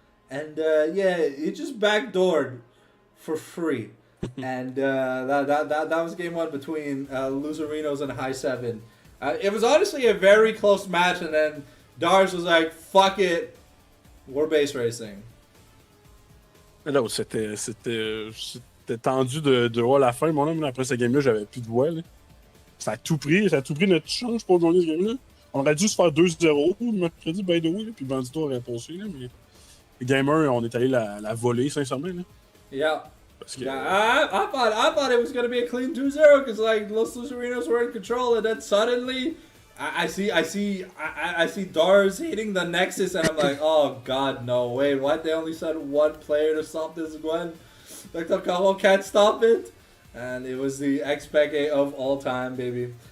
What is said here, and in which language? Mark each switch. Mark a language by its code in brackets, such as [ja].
[en] And it just backdoored for free. And that was game one between Loserinos and High 7. It was honestly a very close match, and then Dars was like, fuck it, we're base racing. [fr] Là, c'était tendu de voir la fin. Mon homme, après ce game-là, j'avais plus de voix. Là. Ça a tout pris notre chance pour gagner ce game-là. On aurait dû se faire 2-0 mercredi, [en] by the way, [fr] là, puis Bandito aurait passé. Là, mais le game 1, on est allé la voler, sincèrement. Là. [en] Yeah. [fr] Parce que, [en] I thought it was going to be a clean 2-0 because like Los Loserinos were in control, and then suddenly I see Dars hitting the Nexus, and I'm like, oh god, no way! What, they only sent one player to stop this Gwen? Like the combo can't stop it, and it was the XPEG of all time, baby.